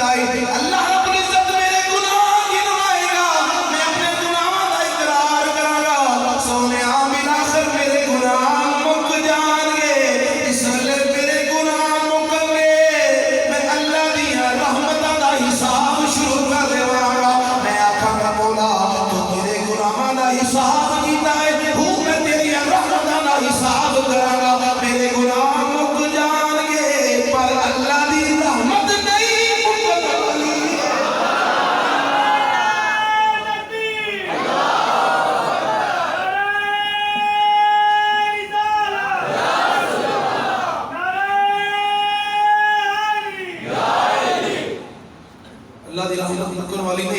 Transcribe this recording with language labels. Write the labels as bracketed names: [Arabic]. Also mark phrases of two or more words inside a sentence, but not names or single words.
[Punjabi] اللہ رب العزت میرے گناہ گنوائے گا، میں اپنے گناہاں دا اقرار کراں گا، سونے بالآخر میرے گناہ مک جان گے، اس ویلے میرے گناہ مکن گے، میں اللہ دیاں رحمتاں دا حساب شروع کر دیواں گا، میں آکھاں گا مولا تو میرے گناہاں دا حساب کیتا ہے، میں تیری رحمتاں دا حساب کراں گا، میرے گناہ مک جان گے، پر اللہ دی رحمت نہیں مکن والی۔ اللہ دی رحمت مکن والی نہیں۔